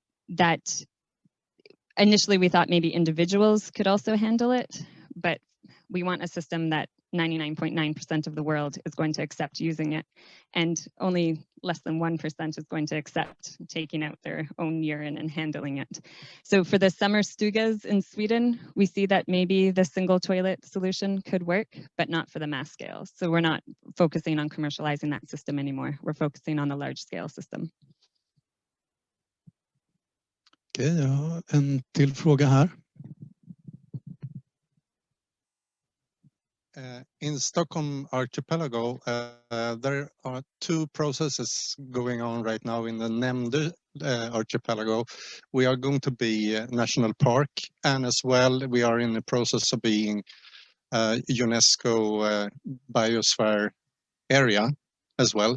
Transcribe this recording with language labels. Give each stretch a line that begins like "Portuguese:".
English: that initially we thought maybe individuals could also handle it, but we want a system that 99.9% of the world is going to accept using it, and only less than 1% is going to accept taking out their own urine and handling it. So for the summer stugas in Sweden, we see that maybe the single toilet solution could work, but not for the mass scale. So we're not focusing on commercializing that system anymore. We're focusing on the large scale system.
Swedish: Okej, jag har en till fråga här.
English: In Stockholm archipelago, there are two processes going on right now in the Nämnde archipelago. We are going to be a national park, and as well we are in the process of being UNESCO biosphere area as well.